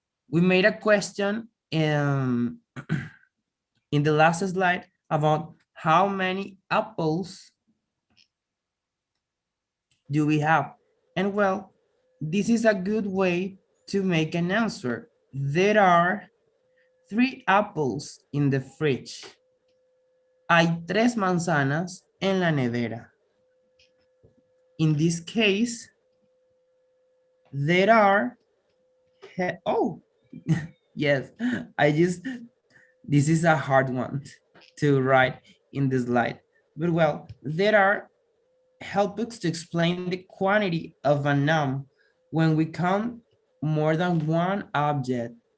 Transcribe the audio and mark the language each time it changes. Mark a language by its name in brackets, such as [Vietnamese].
[English] We made a question in the last slide about how many apples do we have? And well, this is a good way to make an answer. There are 3 apples in the fridge. [Spanish] Hay 3 manzanas en la nevera. [English] In this case, there are, oh, yes, this is a hard one to write in the slide. But well, there are helps to explain the quantity of a noun when we count more than one object.